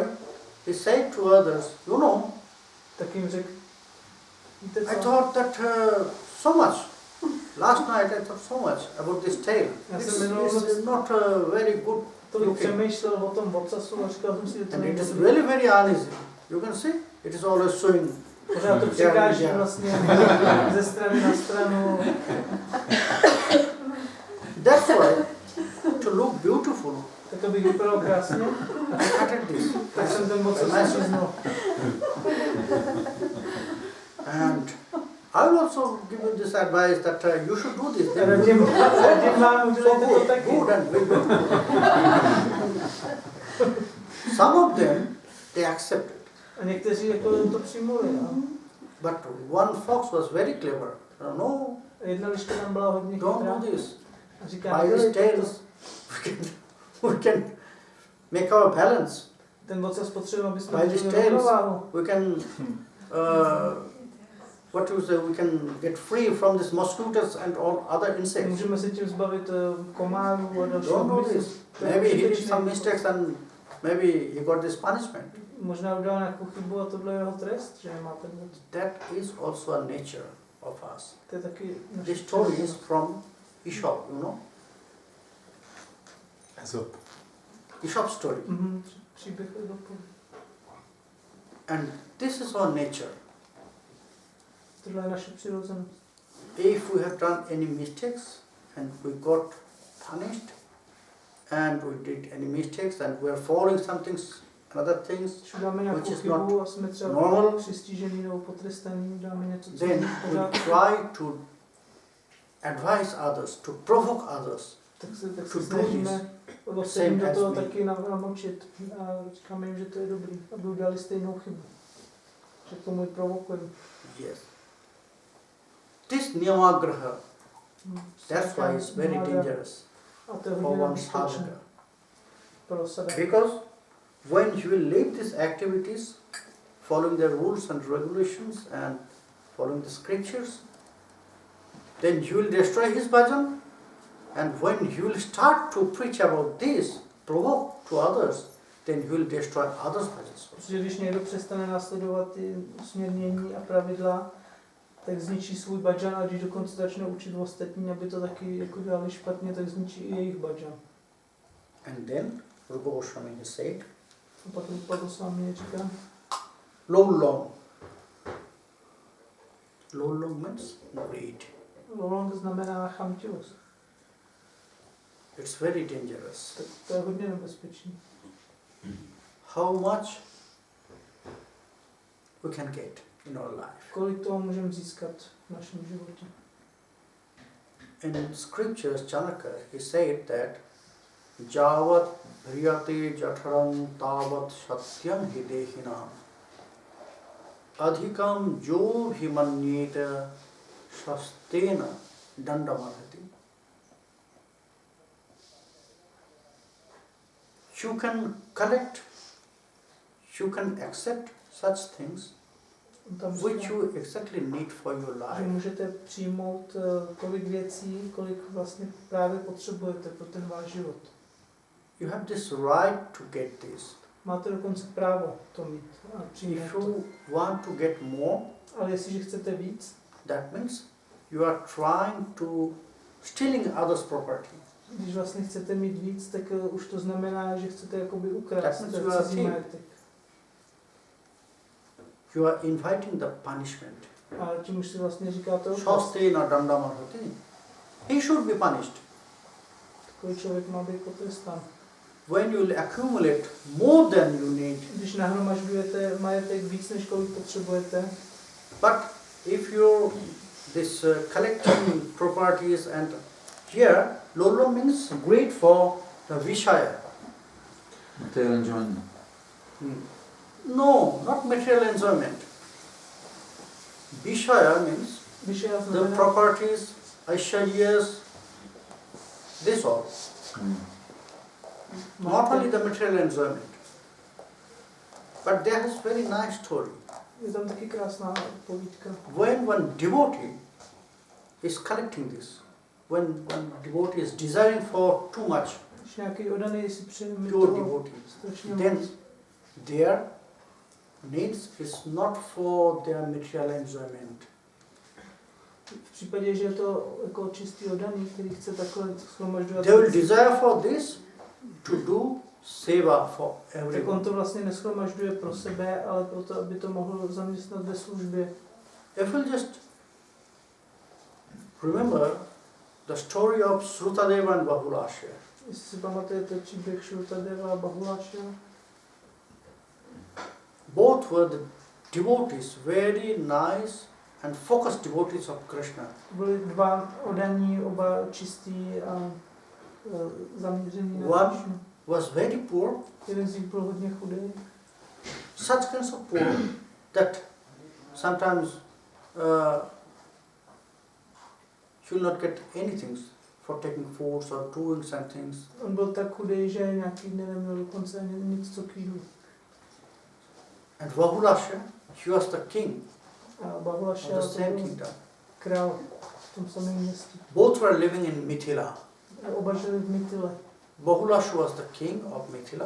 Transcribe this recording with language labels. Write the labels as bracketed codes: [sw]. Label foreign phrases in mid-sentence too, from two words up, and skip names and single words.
[en] That's why he said to others, you know, [cs] tak jim řekl, víte [en] I [cs] co, [en] thought that so much. Last night I thought so much about this tale. [cs] Já jsem [en] This [cs] minulou noc [en] is not very good [cs] tolik [en] looking. [cs] přemýšlel o tom ocasu a říkal jsem si, že to [en] And [cs] není [en] it is [cs] dobrý. [en] really very uneasy. You can see, it is always showing. [cs] Pořád to překáží vlastně ze strany na stranu. [en] That's why, to look beautiful, [cs] Tak abych vypadal krásně, [en] I cutted this. [cs] tak jsem ten ocas přiznal. [en] And I will also give you this advice that you should do this. Then [cs] Radím vám, udělejte to [en] for [cs] taky. [en] good and very beautiful. Some of them, they accepted. [cs] A někteří jako to přijmuli. [en] But one fox was very clever. No, [cs] Jedna liška tam byla hodně [en] don't [cs] chytrá. [en] do this. [cs] A říká, [en] By these [cs] nedělejte to. [en] tails, we can make our balance. [cs] Ten ocas potřebuje, aby jsme [en] By these [cs] měli [en] tails, [cs] rovnováhu. [en] we can, what you say, we can get free from these mosquitoes and all other insects. [cs] Můžeme se tím zbavit komárů a dalších [en] Don't do [cs] hmyzu. [en] this. [cs] To je [en] Maybe he did [cs] užitečné. [en] some mistakes and maybe he got this punishment. [cs] Možná udělal nějakou chybu a tohle je jeho trest, že nemá ten moc. [en] That is also a nature of us. [cs] To je taky [en] This story is from Aesop, you know? Aesop. Aesop story. [cs] Příběh Ezopu. [en] And this is our nature. [cs] Tohle je naše přirozenost. [en] If we have done any mistakes and we got punished and we did any mistakes and we are following some things, other things, [cs] Když uděláme nějakou [en] which is [cs] chybu a jsme třeba [en] normal, [cs] přistižení nebo potrestaní, uděláme něco, co [en] then [cs] není v [en] we [cs] pořádku, [en] try to advise others, to provoke others. [cs] tak se [en] to do [cs] snažíme ostatním [en] same [cs] do toho [en] as me. [cs] taky namočit a říkáme jim, že to je dobrý, aby udělali stejnou chybu. Že k tomu i provokujeme. [en] Yes. This Niyamagraha, that's why it's very dangerous [cs] A to je [en] for [cs] hodně [en] one's [cs] nebezpečné [en] sadhaka. [cs] pro sebe. [en] Because when you will leave these activities, following the rules and regulations and following the scriptures, then you will destroy his bhajan. And when you will start to preach about this, provoke to others, then you will destroy others' bhajans. [cs] Protože když někdo přestane následovat ty usměrnění a pravidla, tak zničí svůj bhajan a když dokonce začne učit ostatní, aby to taky jako dělali špatně, tak zničí i jejich bhajan. [en] And then Rupa Goswami has said, [cs] A pak Upadesamrit říká, [en] Lolong. Lolong means greed. [cs] lolong znamená chamtivost. [en] It's very dangerous. [cs] Tak to je hodně nebezpečné. [en] How much we can get in our life. [cs] Kolik toho můžeme získat v našem životě? [en] In scriptures, Chanaka, he said that [sa] यावत् ह्रियते जठरम् तावत् सत्यम् हि देहिनाम् अधिकम् यो हि मन्येत स्तेन दण्डमर्हति. [en] You can collect, you can accept such things [cs] Tam [en] which [cs] říká, [en] you exactly need for your [cs] že [en] life. [cs] můžete přijmout kolik věcí, kolik vlastně právě potřebujete pro ten váš život. [en] You have this right to get this. [cs] Máte dokonce právo to mít a přijmout [en] If [cs] to. [en] you want to get more, [cs] Ale jestliže chcete víc, [en] that means you are trying to stealing others' property. [cs] když vlastně chcete mít víc, tak už to znamená, že chcete jakoby ukrást [en] That means you are [cs] cizí [en] thief. [cs] majetek. [en] You are inviting the punishment. [cs] A tím už si vlastně říkáte oprost. [sa] स्तेन दण्डमर्हति. [en] He should be punished. [cs] Takový člověk má být potrestán. [en] When you will accumulate more than you need, Když nahromažďujete majetek víc, než kolik potřebujete, but if you this collecting properties and here lolo means great for the vishaya. Material enjoyment. No, not material enjoyment. Vishaya means [cs] vyšel [en] the [cs] znamená [en] properties, aisharyas, this all. Not only the material enjoyment. But there is very nice story. [cs] Je tam taky krásná povídka. [en] When one devotee is collecting this, when one devotee is desiring for too much, [cs] Když nějaký odaný si přeje mít [en] pure [cs] toho [en] devotee, [cs] strašně [en] then [cs] moc, [en] there needs is not for their material enjoyment. [cs] V případě, že je to jako čistý oddaný, který chce takhle shromažďovat, [en] They will desire for this to do seva for [cs] tak on [en] everyone. [cs] to vlastně neschromažďuje pro sebe, ale proto, aby to mohl zaměstnat ve službě. [en] If we'll just remember the story of Srutadeva and Bahulasya. [cs] Jestli si pamatujete příběh Shrutadeva a Bahulasya, [en] Both were the devotees, very nice and focused devotees of Krishna. [cs] byli dva oddaní, oba čistí a zaměření na [en] One [cs] Krishnu. [en] was very poor, [cs] Jeden z nich byl hodně chudý, [en] such kinds of poor that sometimes you'll not get anything for taking foods or doing some things. [cs] on byl tak chudý, že nějaký dny neměl dokonce ani nic co k jídlu. [en] And Bahulasya, he was the king [cs] A [en] of [cs] Bahulasya [en] the [cs] to [en] same [cs] byl [en] kingdom. [cs] král v tom samém městě. [en] Both were living in Mithila. [cs] A oba žili v Mithile. [en] Bahulasya was the king of Mithila,